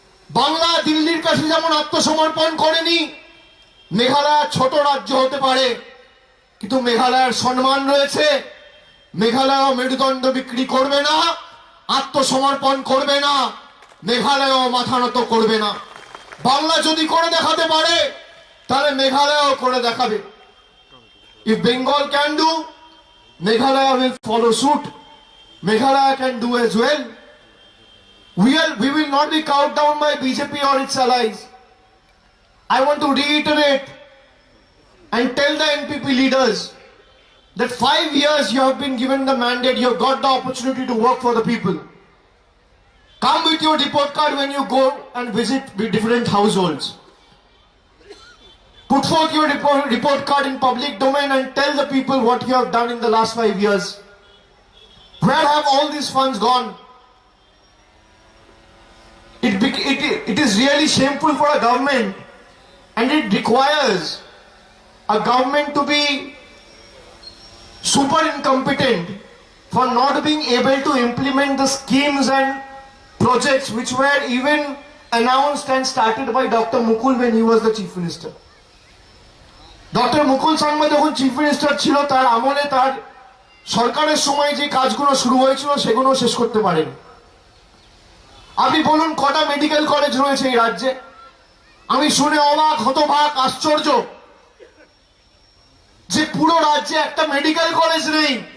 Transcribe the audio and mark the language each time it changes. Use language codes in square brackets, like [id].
[bn] বাংলা দিল্লির কাছে যেমন আত্মসমর্পণ করেনি, মেঘালয় ছোট রাজ্য হতে পারে কিন্তু মেঘালয়ের সম্মান রয়েছে। মেঘালয় মেরুদণ্ড বিক্রি করবে না, আত্মসমর্পণ করবে না, মেঘালয় মাথা নত করবে না। বাংলা যদি করে দেখাতে পারে তাহলে মেঘালয় করে দেখাবে। [en] If Bengal can do, Meghalaya will follow suit. Meghalaya can do as well. We will not be cowed down by BJP or its allies. I want to reiterate and tell the NPP leaders that 5 years you have been given the mandate, you have got the opportunity to work for the people. Come with your report card when you go and visit different households. Put forth your report card in public domain and tell the people what you have done in the last 5 years. Where have all these funds gone? It is really shameful for a government, and it requires a government to be super incompetent for not being able to implement the schemes and projects which were even announced and started by Dr. Mukul when he was the chief minister. Dr. [bn] Mukul Sangma যখন chief minister ছিল, তার আমলে তার সরকারের সময় যে কাজগুলো শুরু হয়েছিল সেগুলো শেষ করতে পারেনি। আপনি বলুন, কটা মেডিকেল কলেজ রয়েছে এই রাজ্যে? আমি শুনে অবাক, হতবাক, আশ্চর্য যে পুরো রাজ্যে একটা মেডিকেল কলেজ নেই।